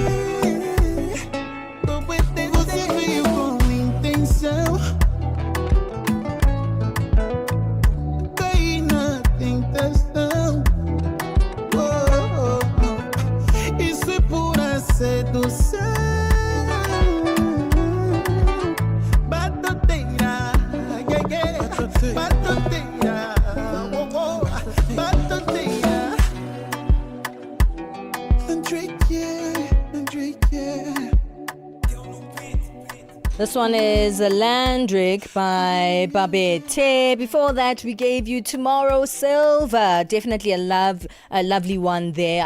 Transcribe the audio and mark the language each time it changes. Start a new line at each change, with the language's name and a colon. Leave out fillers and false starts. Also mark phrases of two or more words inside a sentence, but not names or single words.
Portuguese: Você veio com intenção, caí na tentação. Isso é pura sedução. Batoteira, yeah, yeah. Batoteira, batoteira. André, yeah.
English: This one is Landrick by Babette. Before that, we gave you Tomorrow Silver. Definitely a lovely one there.